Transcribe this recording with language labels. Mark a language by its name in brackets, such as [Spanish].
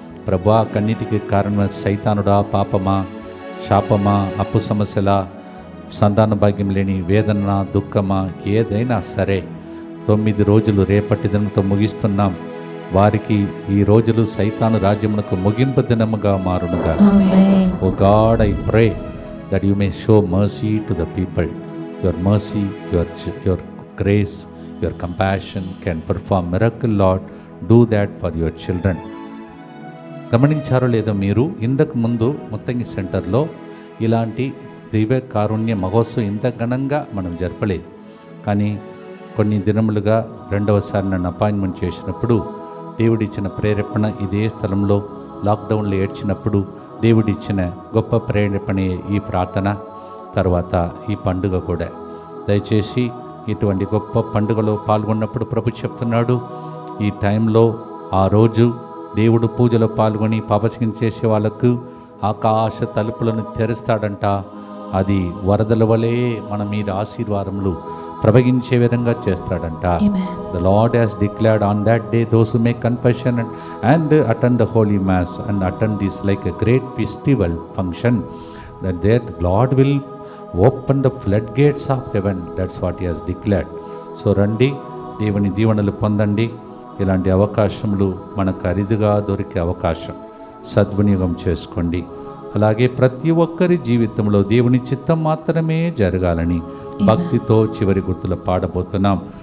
[Telugu] ప్రభువా కన్నీటికి కారణం సైతానుడా, పాపమా, శాపమా, అప్పు సమస్యలా, సంతాన భాగ్యం లేని వేదన, దుఃఖమా, ఏదైనా సరే 9 రోజులు రేపటి దినంతో ముగిస్తున్నాం. వారికి ఈ రోజులు సైతాను రాజ్యమునకు ముగింపు దినముగా మారునుగా. [English] O God, I pray that you may show mercy to the people. Your mercy, your grace, your compassion can perform miracle, Lord. Do that for your children. [Telugu] గమనించారో లేదో మీరు, ఇంతకు ముందు ముత్తంగి సెంటర్లో ఇలాంటి దివ్య కారుణ్య మహోత్సవం ఇంత ఘనంగా మనం జరపలేదు. కానీ కొన్ని దినములుగా రెండవసారి నన్ను అపాయింట్మెంట్ చేసినప్పుడు దేవుడిచ్చిన ప్రేరేపణ, ఇదే స్థలంలో లాక్డౌన్లో ఏడ్చినప్పుడు దేవుడిచ్చిన గొప్ప ప్రేరేపణే ఈ ప్రార్థన, తర్వాత ఈ పండుగ కూడా. దయచేసి ఇటువంటి గొప్ప పండుగలో పాల్గొన్నప్పుడు ప్రభు చెప్తున్నాడు, ఈ టైంలో ఆ రోజు దేవుడు పూజలో పాల్గొని పాపసికం చేసే వాళ్ళకు ఆకాశ తలుపులను తెరుస్తాడంట. అది వరదల వలె మన మీద ఆశీర్వాదములు ప్రవహించే విధంగా చేస్తాడంట. [English] The Lord has declared on that day those who make confession and attend the holy mass and attend this like a great festival function, that Lord will open the floodgates of heaven. That's what he has declared. [Telugu] So రండి, దేవుని దీవెనలు పొందండి. ఇలాంటి అవకాశములు మనకు అరిదుగా దొరికే అవకాశం, సద్వినియోగం చేసుకోండి. అలాగే ప్రతి ఒక్కరి జీవితంలో దేవుని చిత్తం మాత్రమే జరగాలని భక్తితో చివరి గుర్తులు పాడబోతున్నాం.